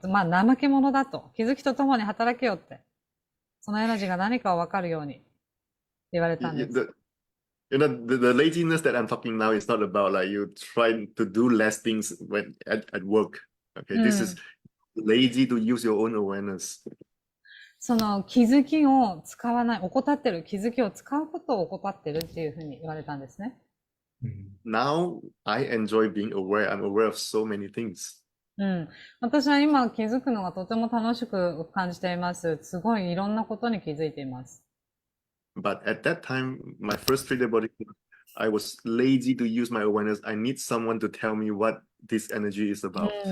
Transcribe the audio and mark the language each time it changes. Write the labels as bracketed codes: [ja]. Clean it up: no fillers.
[ja] まあ、怠け者だと。気づきとともに働けよって。そのエナジーが何かを分かるように言われたんです。 [en] The laziness that I'm talking now is not about like you trying to do less things at work. Okay, this is lazy to use your own awareness. [ja] その気づきを使わない、怠ってる、気づきを使うことを怠ってるっていうふうに言われたんですね。 [en] Now I enjoy being aware. I'm aware of so many things. [ja] うん。私は今気づくのがとても楽しく感じています。すごいいろんなことに気づいています。 [en] But at that time, my first 3D body, I was lazy to use my awareness. I need someone to tell me what this energy is about.